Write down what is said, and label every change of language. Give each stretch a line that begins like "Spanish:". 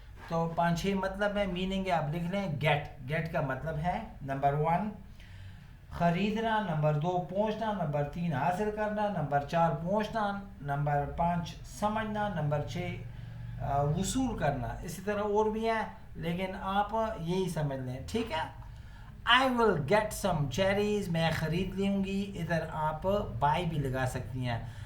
Urdu: تو 5-6 مطلب ہے, میننگ ہے, آپ لکھ لیں. گیٹ کا مطلب ہے نمبر 1 خریدنا, نمبر 2 پہنچنا, نمبر 3 حاصل کرنا, نمبر 4 پہنچنا, نمبر 5 سمجھنا, نمبر 6 وصول کرنا. اسی طرح اور بھی ہے لیکن آپ یہی سمجھ لیں, ٹھیک ہے.
English: I will get some cherries,
Urdu: میں خرید لوں گی. ادھر آپ بائی بھی لگا سکتے ہیں.